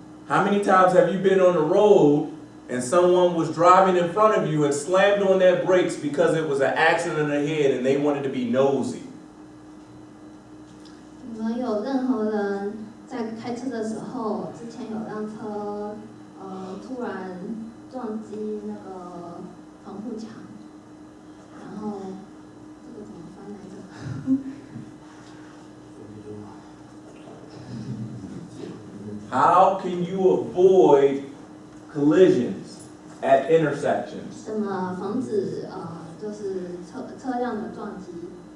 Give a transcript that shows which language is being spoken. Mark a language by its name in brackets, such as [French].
[English] How many times have you been on the road and someone was driving in front of you and slammed on their brakes because it was an accident ahead and they wanted to be nosy? [Chinese] 你们有任何人在开车的时候，之前有辆车突然撞击那个防护墙，然后这个怎么翻来着？ [English] How can you avoid collisions at intersections? [Chinese] 怎么防止就是车辆的撞击？